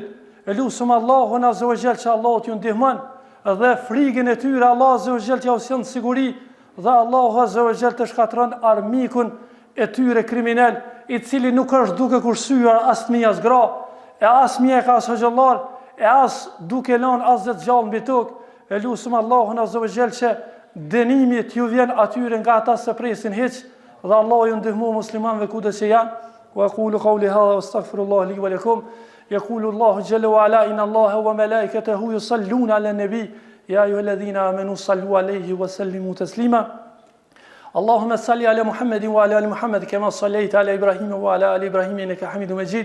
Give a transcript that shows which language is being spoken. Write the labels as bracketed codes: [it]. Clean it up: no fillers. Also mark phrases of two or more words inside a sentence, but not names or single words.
[sq] E lutem Allahun [ar] عز وجل [sq] që Allahu t'ju ndihmon dhe frikën e tyre Allah [ar] عز وجل [sq] t'ja usion siguri dhe Allahu [ar] عز وجل [sq] të shkatron armikun e tyre kriminal, i cili nuk është duke kursyer as fëmijë as gra, e as mjek as hoxhallar, e as duke lënë as të gjallë mbi tokë. E lutem Allahun [ar] عز وجل [sq] që dënimi t'ju vjen atyre nga ata se presin hiç dhe Allahu ju ndihmo muslimanëve kudo që janë. [ar] وأقول قولي هذا وأستغفر الله لي ولكم يقول الله جل وعلا إن الله وملائكته يصلون على النبي يا أيها الذين آمنوا صلوا عليه وسلموا تسليما. اللهم صل على محمد وعلى ال محمد كما صليت على ابراهيم وعلى ال ابراهيم انك حميد مجيد.